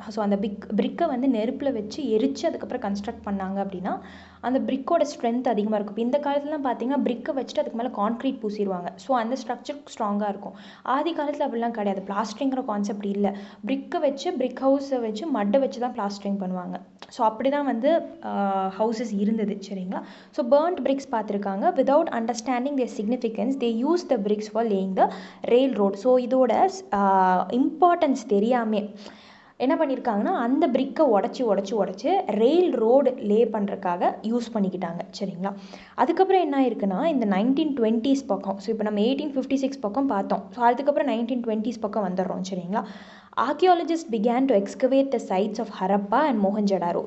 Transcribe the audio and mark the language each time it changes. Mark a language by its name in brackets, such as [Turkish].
[Tamil] So அந்த பிரிக்கை வந்து நெருப்பில் வச்சு எரித்து அதுக்கப்புறம் கன்ஸ்ட்ரக்ட் பண்ணாங்க அப்படின்னா அந்த பிரிக்கோட ஸ்ட்ரென்த் அதிகமாக இருக்கும். இப்போ இந்த காலத்துலலாம் பார்த்தீங்கன்னா பிரிக்கை வச்சுட்டு அதுக்கு மேலே கான்க்ரீட் பூசிடுவாங்க. ஸோ அந்த ஸ்ட்ரக்சர் ஸ்ட்ராங்காக இருக்கும். ஆதி காலத்தில் அப்படிலாம் கிடையாது. பிளாஸ்டரிங்கிற கான்செப்ட் இல்லை. பிரிக்கை வச்சு பிரிக் ஹவுஸை வச்சு மட்டை வச்சு தான் பிளாஸ்டரிங் பண்ணுவாங்க. ஸோ அப்படி தான் வந்து ஹவுசஸ் இருந்தது. சரிங்களா. ஸோ பர்ன்ட் பிரிக்ஸ் பார்த்துருக்காங்க. [English] Without understanding their significance they use the bricks for laying the railroad. [Tamil] So இதோட இம்பார்ட்டன்ஸ் தெரியாமே என்ன பண்ணியிருக்காங்கன்னா அந்த பிரிக்கை உடச்சி ரெயில் ரோடு லே பண்ணுறதுக்காக யூஸ் பண்ணிக்கிட்டாங்க. சரிங்களா. அதுக்கப்புறம் என்ன ஆயிருக்குன்னா இந்த 1920s பக்கம், ஸோ இப்போ நம்ம 1856 பக்கம் பார்த்தோம். ஸோ அதுக்கப்புறம் 1920s பக்கம் வந்துடுறோம். சரிங்களா. [English] Archaeologist began to excavate the sites of Harappa and Mohenjodaro.